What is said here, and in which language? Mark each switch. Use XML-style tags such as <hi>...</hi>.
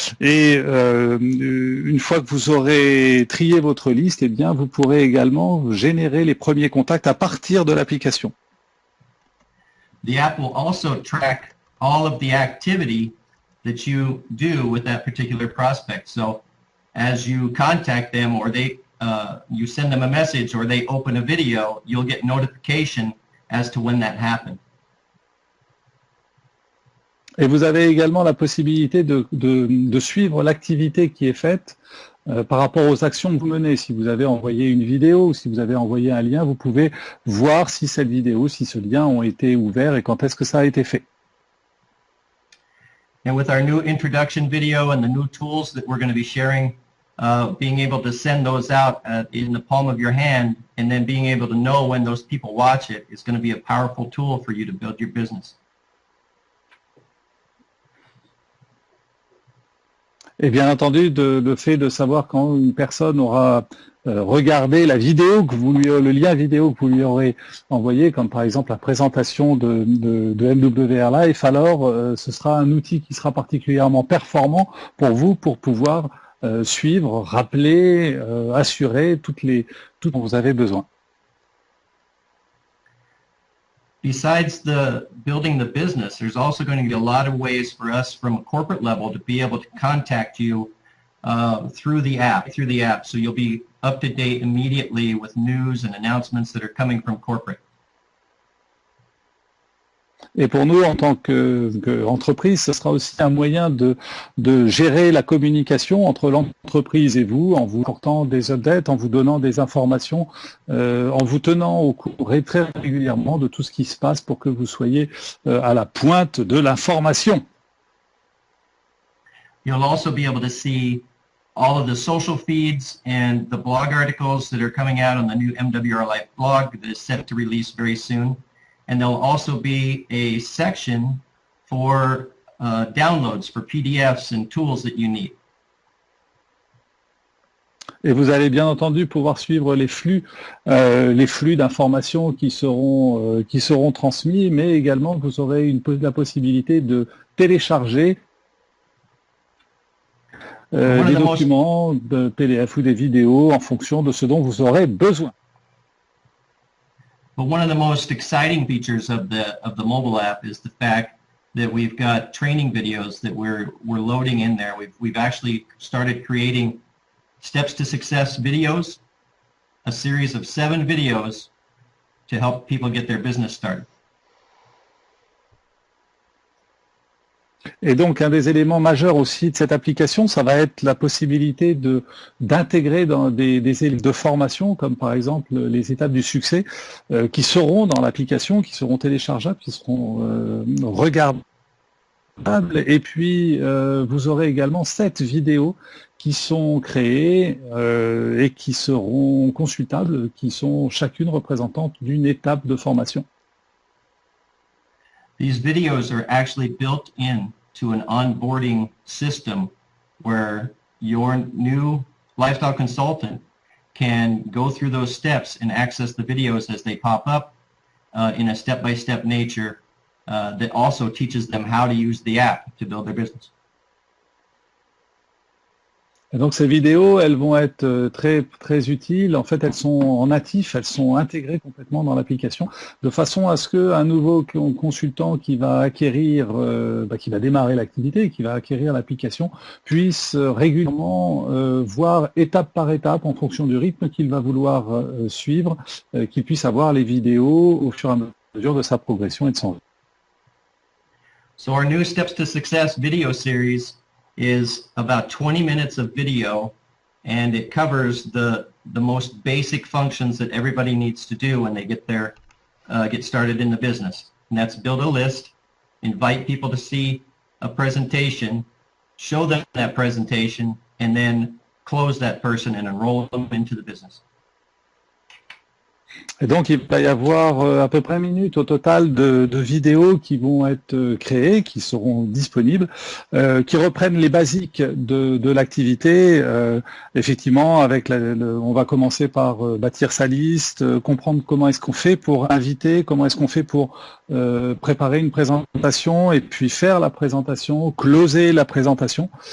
<fr>Et une fois que vous aurez trié votre liste, eh bien, vous pourrez également générer les premiers contacts à partir de l'application.</fr> <en>The app will also track all of the activity that you do with that particular prospect. So as you contact them or you send them a message or they open a video, you'll get notification as to when that happened.</en> <fr>Et vous avez également la possibilité de suivre l'activité qui est faite par rapport aux actions que vous menez. Si vous avez envoyé une vidéo ou si vous avez envoyé un lien, vous pouvez voir si cette vidéo, si ce lien ont été ouverts et quand est-ce que ça a été fait.</fr> <en>And with our new introduction video and the new tools that we're going to be sharing, being able to send those out in the palm of your hand and then being able to know when those people watch it is going to be a powerful tool for you to build your business.</en> <fr>Et bien entendu, le fait de savoir quand une personne aura regardé la vidéo le lien vidéo que vous lui aurez envoyé, comme par exemple la présentation de MWR Life, alors ce sera un outil qui sera particulièrement performant pour vous pour pouvoir suivre, rappeler, assurer tout dont vous avez besoin.</fr> <en>Besides building the business, there's also going to be a lot of ways for us from a corporate level to be able to contact you through the app. So you'll be up to date immediately with news and announcements that are coming from corporate.</en> <fr>Et pour nous, en tant qu'entreprise, ce sera aussi un moyen de gérer la communication entre l'entreprise et vous, en vous apportant des updates, en vous donnant des informations, en vous tenant au courant très régulièrement de tout ce qui se passe pour que vous soyez à la pointe de l'information.</fr> <en>You'll also be able to see all of the social feeds and the blog articles that are coming out on the new MWR Life blog that is set to release very soon. And there'll also be a section for downloads for PDFs and tools that you need.</en> <fr>Et vous allez bien entendu pouvoir suivre les flux d'informations qui seront transmis, mais également vous aurez la possibilité de télécharger des documents, de PDF ou des vidéos en fonction de ce dont vous aurez besoin.</fr> <en>But one of the most exciting features of the mobile app is the fact that we've got training videos that we're loading in there. We've actually started creating Steps to Success videos, a series of 7 videos to help people get their business started.</en> <fr>Et donc, un des éléments majeurs aussi de cette application, ça va être la possibilité d'intégrer dans des éléments de formation, comme par exemple les étapes du succès, qui seront dans l'application, qui seront téléchargeables, qui seront regardables. Et puis, vous aurez également 7 vidéos qui sont créées et qui seront consultables, qui sont chacune représentante d'une étape de formation.</fr> <en>These videos are actually built in to an onboarding system where your new lifestyle consultant can go through those steps and access the videos as they pop up in a step-by-step nature that also teaches them how to use the app to build their business.</en> <fr>Et donc ces vidéos, elles vont être très utiles. En fait, elles sont en natif, elles sont intégrées complètement dans l'application, de façon à ce qu'un nouveau consultant qui va acquérir, qui va démarrer l'activité, qui va acquérir l'application, puisse régulièrement voir étape par étape, en fonction du rythme qu'il va vouloir suivre, qu'il puisse avoir les vidéos au fur et à mesure de sa progression et de son rythme.</fr> <en>So our new Steps to Success video series is about 20 minutes of video, and it covers the most basic functions that everybody needs to do when they get started in the business. And that's build a list, invite people to see a presentation, show them that presentation, and then close that person and enroll them into the business.</en> <fr>Et donc, il va y avoir à peu près 1 minute au total de vidéos qui vont être créées, qui seront disponibles, qui reprennent les basiques de l'activité. Effectivement, on va commencer par bâtir sa liste, comprendre comment est-ce qu'on fait pour inviter, comment est-ce qu'on fait pour préparer une présentation et puis faire la présentation, closer la présentation.</fr>